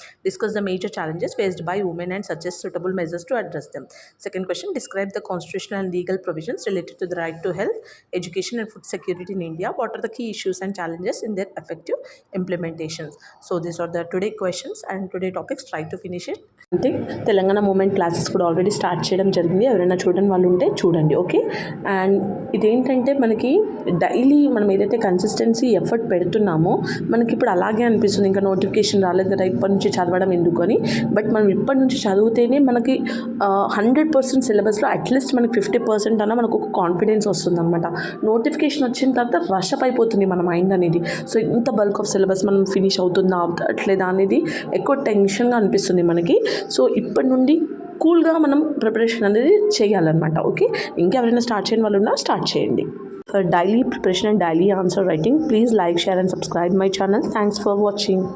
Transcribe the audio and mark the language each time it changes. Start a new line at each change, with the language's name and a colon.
English: Discuss the major challenges faced by women and suggest suitable measures to address them. Second question, describe the constitutional and legal provisions related to the right to health, education and food security in India. What are the key issues and challenges in their effective implementations? So these are the today questions and today topics. Try to finish it.
Telugu: అంటే Telangana moment classes కూడా already start చేయడం జరిగింది. ఎవరైనా చూడని వాళ్ళు ఉంటే చూడండి, okay. And ఇదేంటంటే మనకి డైలీ మనం ఏదైతే కన్సిస్టెన్సీ ఎఫర్ట్ పెడుతున్నామో మనకి ఇప్పుడు అలాగే అనిపిస్తుంది, ఇంకా నోటిఫికేషన్ రాలేదు కదా ఇప్పటి నుంచి చదవడం ఎందుకు అని. బట్ మనం ఇప్పటి నుంచి చదివితేనే మనకి 100% సిలబస్లో అట్లీస్ట్ మనకి 50% అన్న మనకు ఒక కాన్ఫిడెన్స్ వస్తుంది అనమాట. నోటిఫికేషన్ వచ్చిన తర్వాత రష్ అప్ అయిపోతుంది మన మైండ్ అనేది. సో ఇంత బల్క్ ఆఫ్ సిలబస్ మనం ఫినిష్ అవుతుందా అవట్లేదా అనేది ఎక్కువ టెన్షన్గా అనిపిస్తుంది మనకి. సో ఇప్పటి నుండి కూల్గా మనం ప్రిపరేషన్ అనేది చేయాలన్నమాట, ఓకే. ఇంకెవరైనా స్టార్ట్ చేయని వాళ్ళు ఉన్నా స్టార్ట్ చేయండి.
English: For daily preparation and daily answer writing, please like, share and subscribe my channel. Thanks for watching.